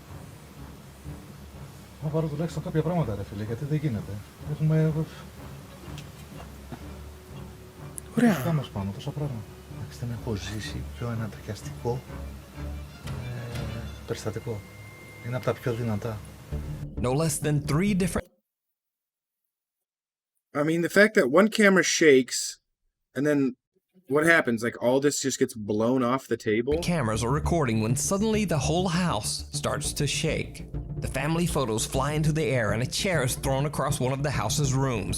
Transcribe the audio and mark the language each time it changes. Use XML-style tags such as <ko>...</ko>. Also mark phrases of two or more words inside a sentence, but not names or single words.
<el>Θα πάρω τουλάχιστον κάποια πράγματα, ρε φίλε, γιατί δεν γίνεται. Έχουμε... Ωραία. Κάμες πάνω, τόσα πράγματα. Εντάξει, δεν έχω ζήσει πιο ανατριχιαστικό περιστατικό. Είναι από τα πιο δυνατά.</el> <en>No less than 3 different I mean, the fact that one camera shakes, and then what happens? Like, all this just gets blown off the table? cameras are recording when suddenly the whole house starts to shake. The family photos fly into the air and a chair is thrown across one of the house's rooms.</en>